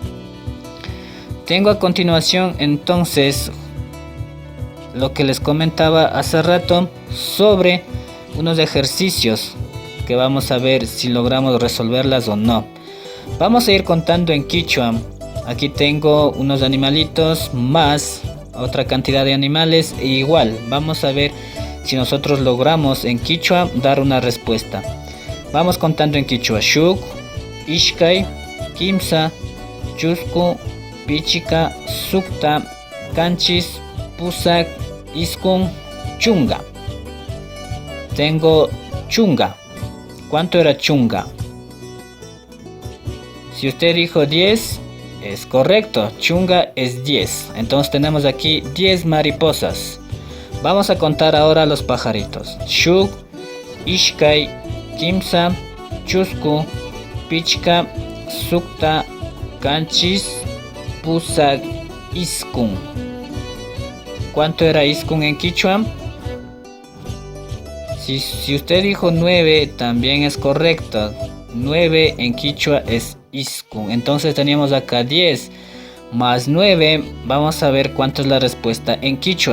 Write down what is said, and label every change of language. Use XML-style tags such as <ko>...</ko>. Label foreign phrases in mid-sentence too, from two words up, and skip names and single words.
<es>Tengo a continuación entonces lo que les comentaba hace rato sobre unos ejercicios que vamos a ver si logramos resolverlas o no. Vamos a ir contando en quichua. Aquí tengo unos animalitos más otra cantidad de animales e igual vamos a ver si nosotros logramos en quichua dar una respuesta. Vamos contando en quichua:</es> <qu>shuk, ishkay, kimsa, chusku, pichika, sukta, kanchis, pusak, iskun, chunga.</qu> <es>Tengo chunga. ¿Cuánto era chunga? Si usted dijo 10, es correcto, chunga es 10. Entonces tenemos aquí 10 mariposas. Vamos a contar ahora los pajaritos:</es> <qu>shuk, ishkay, kimsa, chusku, pichka, sukta, kanchis, pusak, iskun.</qu> <es>¿Cuánto era iskun en quichua? Si usted dijo 9, también es correcto. 9 en quichua es iskun. Entonces teníamos acá 10 más 9. Vamos a ver cuánto es la respuesta en quichua.</es>